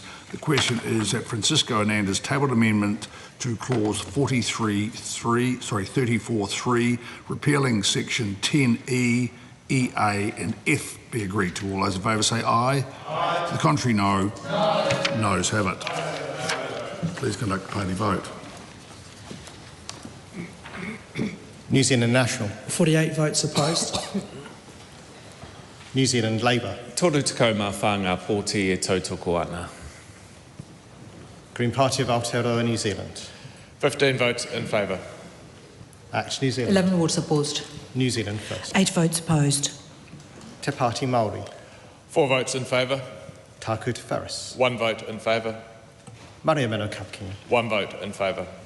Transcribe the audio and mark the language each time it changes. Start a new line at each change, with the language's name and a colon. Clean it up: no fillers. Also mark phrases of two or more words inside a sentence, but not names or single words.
English: The question is that Francisco Hernandez tabled amendment to clause 34(3), repealing section 10E, EA and F be agreed to. All those in favour say aye. Aye. To the contrary, no. Noes have it. Please conduct the party vote. New Zealand National. 48 votes opposed. New Zealand Labour.
Māori: Toru Tekoma whānga pōti e tautoko ana.
English: Green Party of Aotearoa, New Zealand. 15 votes in favour. Act New Zealand. 11 votes opposed. New Zealand First. 8 votes opposed. Te Pāti Māori. 4 votes in favour. Tāku Te Wharis. 1 vote in favour. Maria Mano Kapakini. 1 vote in favour.